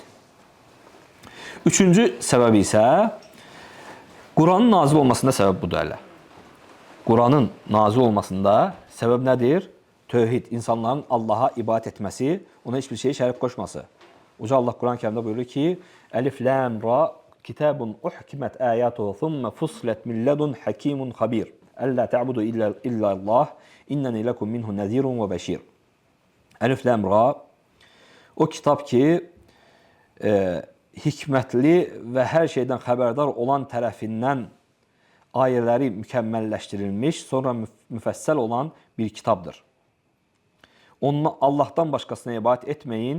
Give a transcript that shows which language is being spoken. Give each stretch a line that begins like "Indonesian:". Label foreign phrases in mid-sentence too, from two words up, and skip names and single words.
Azerbaijani: Üçüncü səbəb isə Quranın nazil olmasında səbəb budur hələ. Quranın nazil olmasında səbəb nədir? Tövhid, insanların Allaha ibadət etməsi, ona heç bir şey şərik qoşması. Uca Allah Quran-ı Kərimdə buyurur ki,
Arabic: الر كتاب أحكمت آياته ثم فصلت من لدن حكيم خبير. ألا تعبدوا إلا الله، إنني لكم منه نذير وبشير.
Azerbaijani: Əlif Lam Ra o kitab ki, hikmətli və hər şeydən xəbərdar olan tərəfindən ayələri mükəmməlləşdirilmiş, sonra müfəssəl olan bir kitabdır. Onunla Allahdan başqasına ibadət etməyin.